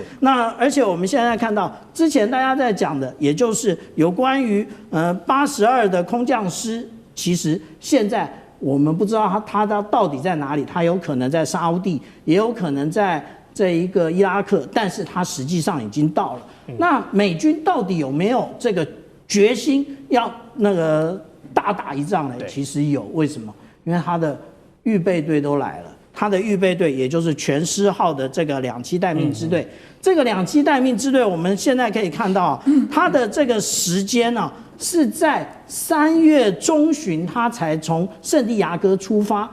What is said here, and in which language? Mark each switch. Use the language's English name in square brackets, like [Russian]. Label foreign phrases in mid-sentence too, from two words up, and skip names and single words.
[Chinese] 那而且我們現在看到之前大家在講的，也就是有關於82的空降師，其實現在我們不知道他到底在哪裡，他有可能在沙烏地，也有可能在這一個伊拉克，但是他實際上已經到了。那美軍到底有沒有這個決心要大打一仗呢？其實有，為什麼？因為他的預備隊都來了，他的預備隊也就是全師號的這個2棲待命支隊。這個2棲待命支隊，我們現在可以看到，他的這個時間呢，是在3月中旬，他才從聖地亞哥出發。